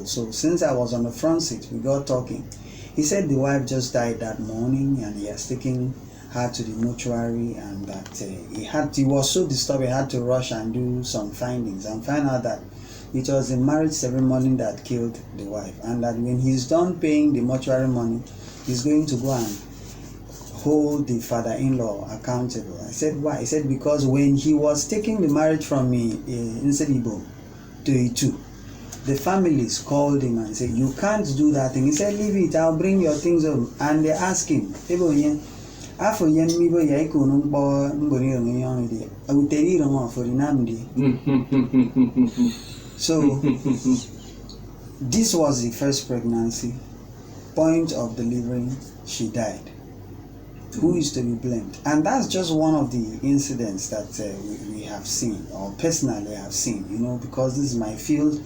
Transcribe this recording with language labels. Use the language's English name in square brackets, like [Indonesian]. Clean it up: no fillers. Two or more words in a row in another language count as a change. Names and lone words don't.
[English] So since I was on the front seat, we got talking. He said the wife just died that morning, and he has taken her to the mortuary, and that he was so disturbed he had to rush and do some findings, and find out that it was the marriage ceremony that killed the wife, and that when he's done paying the mortuary money, he's going to go and hold the father-in-law accountable. I said, why? He said, because when he was taking the marriage from me in Ibibio to Itu, the families called him and said, you can't do that thing. He said, leave it, I'll bring your things home. And they asked him, afọ yen mi bo ya iko no mbo mbori onye onu de awuteri ro mo for namdi. So this was the first pregnancy. Point of delivering, she died. Who is to be blamed? And that's just one of the incidents that we have seen, or personally I have seen, because this is my field.